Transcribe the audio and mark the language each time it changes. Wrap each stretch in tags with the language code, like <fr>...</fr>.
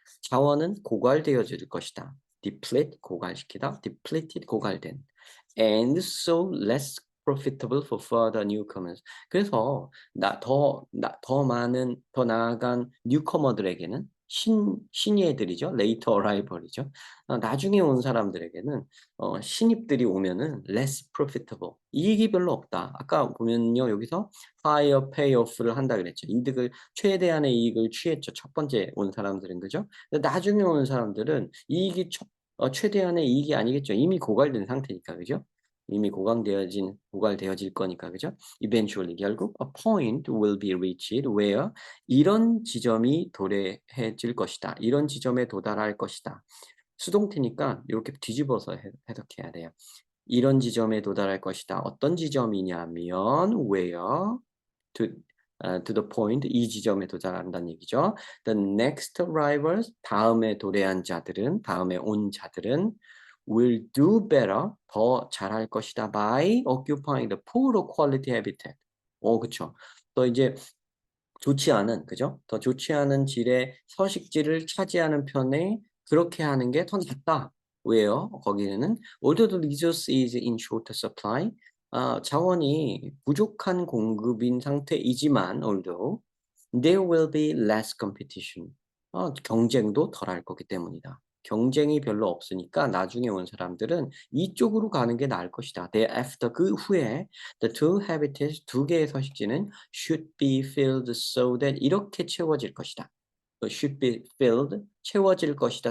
<ko>자원은 고갈되어질 것이다. deplete 고갈시키다, depleted 고갈된.</ko> <en>And so less profitable for further newcomers.</en> <ko>그래서 더 많은 더 나아간 뉴커머들에게는 신예들이죠.</ko> <en>later arrival이죠.</en> <ko>나중에 온 사람들에게는 신입들이 오면은</ko> <en>less profitable.</en> <ko>이익이 별로 없다. 아까 보면요. 여기서 higher payoff를 한다 그랬죠. 최대한의 이익을 취했죠. 첫 번째 온 사람들은 그죠? 근데 나중에 온 사람들은 최대한의 이익이 아니겠죠. 이미 고갈된 상태니까 그죠? 이미 고갈되어질 거니까 그죠?</ko> <en>Eventually</en> <ko>결국</ko> <en>a point will be reached where</en> <ko>이런 지점이 도래해질 것이다. 이런 지점에 도달할 것이다. 수동태니까 이렇게 뒤집어서 해석해야 돼요. 이런 지점에 도달할 것이다. 어떤 지점이냐면</ko> <en>where to, to the point</en> <ko>이 지점에 도달한다는 얘기죠.</ko> <en>The next arrivals</en> <ko>다음에 도래한 자들은 다음에 온 자들은</ko> <en>will do better</en> <ko>더 잘할 것이다</ko> <en>by occupying the poorer quality habitat.</en> <ko>그쵸. 또 이제 좋지 않은 그죠? 더 좋지 않은 질의 서식지를 차지하는 편에 그렇게 하는 게 더 낫다. 왜요? 거기에는</ko> <en>although the resource is in short supply,</en> <ko>자원이 부족한 공급인 상태이지만</ko> <en>although there will be less competition,</en> <ko>경쟁도 덜할 거기 때문이다. 경쟁이 별로 없으니까 나중에 온 사람들은 이쪽으로 가는 게 나을 것이다.</ko> <en>Thereafter</en> <ko>그 후에</ko> <en>the two habitats</en> <ko>두 개의 서식지는</ko> <en>should be filled so that</en> <ko>이렇게 채워질 것이다.</ko> <en>should be filled</en> <ko>채워질 것이다.</ko>